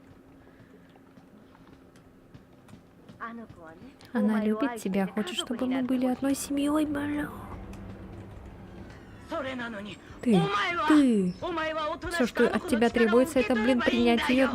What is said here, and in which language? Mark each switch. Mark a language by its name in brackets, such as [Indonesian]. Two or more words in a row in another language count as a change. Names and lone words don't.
[Japanese] あの子はね、 [Russian] Она [Japanese] お前を [Russian] любит [Japanese] 愛して [Russian] тебя, [Japanese] 家 [Russian] хочет, [Japanese] 族 [Russian] чтобы [Japanese] にな [Russian] мы [Japanese] って [Russian] были [Japanese] ほしい [Russian] одной семьей, бля. [Japanese] それなのに [Russian] Ты, [Japanese] お前は [Russian] ты. [Japanese] お前は大人 [Russian] Все, [Japanese] しか [Russian] что [Japanese] あの [Russian] от [Japanese] 子の [Russian] тебя [Japanese] 力を [Russian] требуется, [Japanese] 受け [Russian] это, [Japanese] 取れ [Russian] блин, [Japanese] ばいいん [Russian] принять [Japanese] だ [Russian] ее [Japanese] よ